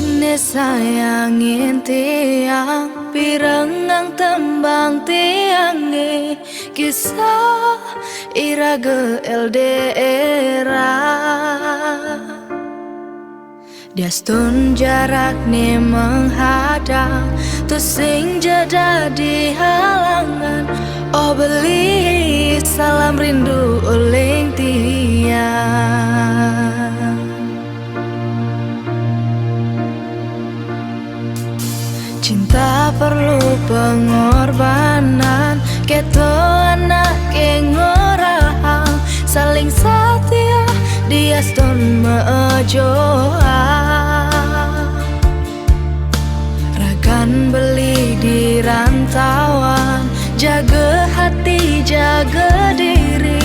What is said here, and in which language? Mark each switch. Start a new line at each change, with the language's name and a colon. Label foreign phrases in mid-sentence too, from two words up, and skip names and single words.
Balinese: sayangin tiang pirengang tembang tiange kisah irage LDR. Diastun jarak nih menghadang tuh sing jadi halangan. Oh beli salam rindu uling tiang.
Indonesian: Cinta perlu pengorbanan,
Balinese: keto anak ngorahang saling setia diastun mejoa. Ragan beli di rantauan,
Indonesian: jaga hati jaga diri.